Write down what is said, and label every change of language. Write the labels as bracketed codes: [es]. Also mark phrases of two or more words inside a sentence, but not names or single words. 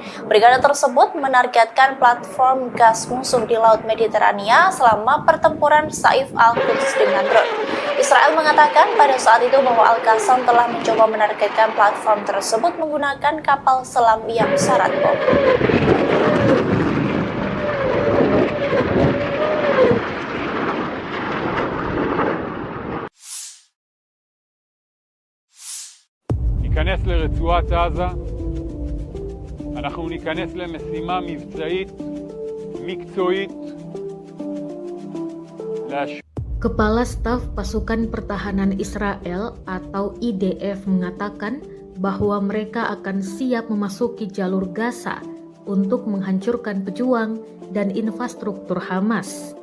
[id] Brigade tersebut menargetkan platform gas musuh di Laut Mediterania selama pertempuran Saif Al-Quds dengan drone. Israel mengatakan pada saat itu bahwa Al-Qassam telah mencoba menargetkan platform tersebut menggunakan kapal selam yang syarat bom. [he] ניכנס לרצועת עזה, אנחנו ניכנס למשימה מבצעית, מקצועית, [id] Kepala Staf Pasukan Pertahanan Israel atau IDF mengatakan bahwa mereka akan siap memasuki jalur Gaza untuk menghancurkan pejuang dan infrastruktur Hamas.